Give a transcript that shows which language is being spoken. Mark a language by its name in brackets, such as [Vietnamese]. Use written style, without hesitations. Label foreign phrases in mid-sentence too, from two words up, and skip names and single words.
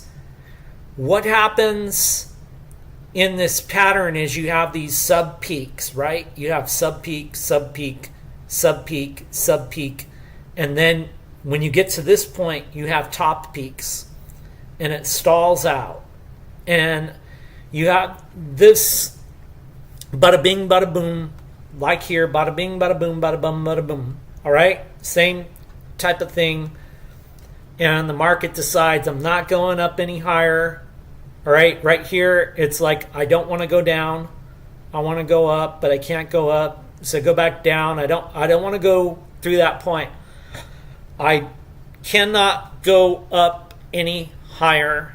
[English] What happens in this pattern is you have these sub peaks, right? You have sub peak, sub peak, sub peak, sub peak, and then when you get to this point, you have top peaks, and it stalls out, and you have this bada bing, bada boom, like here, bada bing, bada boom, bada bum, bada boom. All right, same type of thing, and the market decides I'm not going up any higher. All right, right here, it's like I don't want to go down, I want to go up, but I can't go up. So go back down. I don't want to go through that point. I cannot go up any higher.